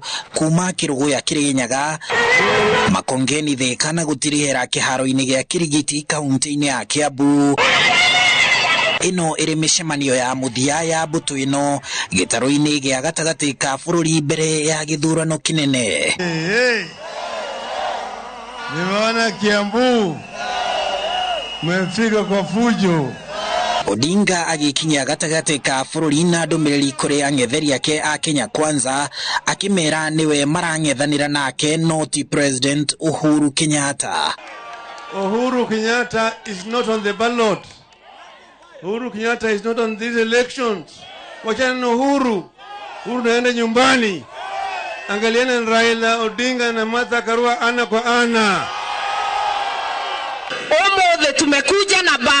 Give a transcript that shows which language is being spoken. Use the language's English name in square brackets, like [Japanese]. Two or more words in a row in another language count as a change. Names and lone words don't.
[Kikuyu] Kuma Kĩrũgũ ya Kirinyaga makongeni thĩka na gũtirĩhĩra kĩharo-inĩ gĩa Kirigiti kaunti-inĩ ya Kiambu. Ino ĩrĩ mĩcemanio ya mũthia ya mbũtũ ĩno gĩtarũ-inĩ gĩa gatagatĩ ka bũrũri mbere ya gĩthurano kĩnene. [Swahili] Nimeona Kiambu mmefika kwa fujo. [Kikuyu] Odinga agikinya gatagate ka bũrũri na ndũmĩrĩri kũrĩ ang'etheri ake a Kenya Kwanza akimera niwe marang'ethanĩra nake noti President Uhuru Kenyatta. [English] Uhuru Kenyatta is not on the ballot. Uhuru Kenyatta is not on these elections. [Swahili] Wachana na Uhuru. Uhuru naenda nyumbani. Angaliana na Raila Odinga na Martha Karua ana kwa ana. Omothe tumekuja na